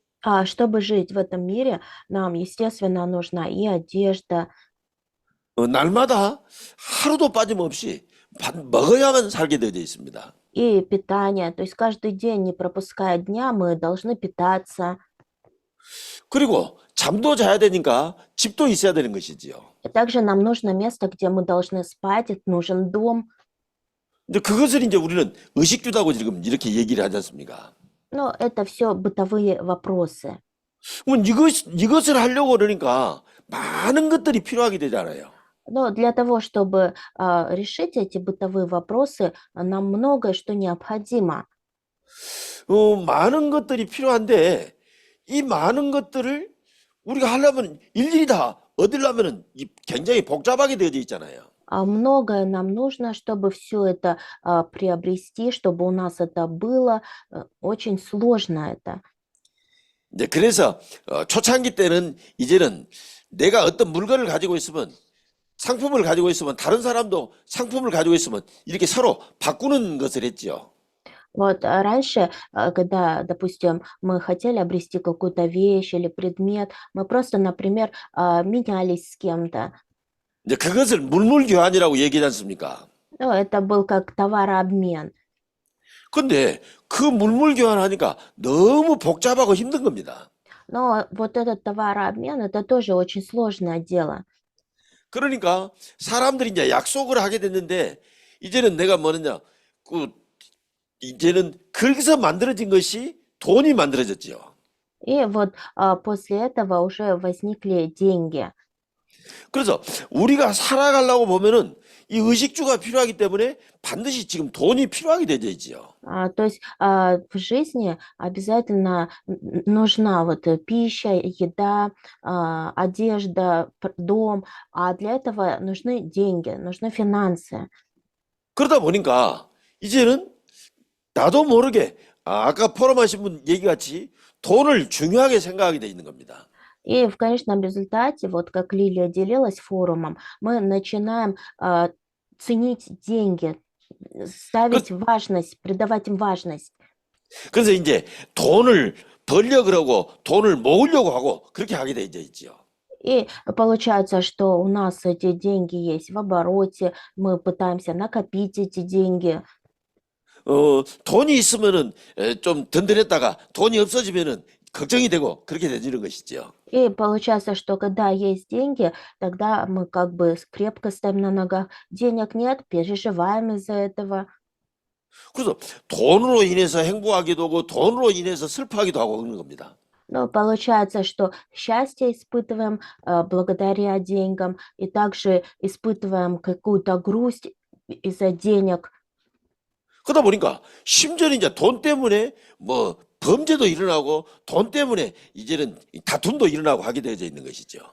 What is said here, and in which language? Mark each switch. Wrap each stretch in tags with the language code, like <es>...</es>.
<ru>А чтобы жить в этом мире, нам, естественно, нужна и одежда,</ru> <ko>날마다 하루도 빠짐없이 먹어야만 살게 되어 있습니다.</ko> <ru>и питание. То есть каждый день, не пропуская дня, мы должны питаться.</ru> <ko>그리고 잠도 자야 되니까 집도 있어야 되는 것이지요.</ko> <ru>И также нам нужно место, где мы должны спать, нужен дом.</ru> <ko>근데 그것을 이제 우리는 의식주다고 지금 이렇게 얘기를 하지 않습니까?</ko> <ru>Но это все бытовые вопросы.</ru> <ko>그러면 이것을 하려고 그러니까 많은 것들이 필요하게 되잖아요.</ko> <ru>Но для того, чтобы решить эти бытовые вопросы, нам многое что необходимо.</ru> <ko>많은 것들이 필요한데 이 많은 것들을 우리가 하려면 일일이 다 얻으려면은 굉장히 복잡하게 되어져 있잖아요.</ko> <ru>Многое нам нужно, чтобы все это приобрести, чтобы у нас это было. Очень сложно это.</ru> <ko>이제 그래서 초창기 때는 이제는 내가 어떤 물건을 가지고 있으면 상품을 가지고 있으면 다른 사람도 상품을 가지고 있으면 이렇게 서로 바꾸는 것을 했죠.</ko> <ru>Вот раньше, когда, допустим, мы хотели обрести какую-то вещь или предмет, мы просто, например, менялись с кем-то.</ru> <ko>이제 그것을 물물교환이라고 얘기하지 않습니까?</ko> <ru>Ну, это был как товарообмен.</ru> <ko>근데 그 물물교환하니까 너무 복잡하고 힘든 겁니다.</ko> <ru>Но вот этот товарообмен, это тоже очень сложное дело.</ru> <ko>그러니까 사람들이 이제 약속을 하게 됐는데 이제는 내가 뭐느냐 이제는 거기서 만들어진 것이 돈이 만들어졌지요.</ko> <ru>И вот после этого уже возникли деньги.</ru> <ko>그래서 우리가 살아가려고 보면은 이 의식주가 필요하기 때문에 반드시 지금 돈이 필요하게 되어 있지요.</ko> <ru>То есть в жизни обязательно нужна вот пища, еда, одежда, дом, а для этого нужны деньги, нужны финансы.</ru> <ko>그러다 보니까 이제는 나도 모르게 아까 포럼하신 분 얘기같이 돈을 중요하게 생각하게 돼 있는 겁니다.</ko> <ru>И в конечном результате, вот как Лилия делилась форумом, мы начинаем ценить деньги, ставить важность, придавать им важность.</ru> <ko>그래서 이제 돈을 벌려 그러고 돈을 모으려고 하고 그렇게 하게 돼 있지요.</ko> <ru>И получается, что у нас эти деньги есть в обороте, мы пытаемся накопить эти деньги.</ru> <ko>돈이 있으면은 좀 든든했다가 돈이 없어지면은 걱정이 되고 그렇게 되는 것이죠.</ko> <ru>И получается, что когда есть деньги, тогда мы как бы крепко стоим на ногах. Денег нет, переживаем из-за этого.</ru> <ko>그래서 돈으로 인해서 행복하기도 하고 돈으로 인해서 슬퍼하기도 하고 그런 겁니다.</ko> <ru>Но получается, что счастье испытываем благодаря деньгам, и также испытываем какую-то грусть из-за денег.</ru> <ko>그러다 보니까 심지어는 이제 돈 때문에 뭐 범죄도 일어나고 돈 때문에 이제는 다툼도 일어나고 하게 되어져 있는 것이죠.</ko>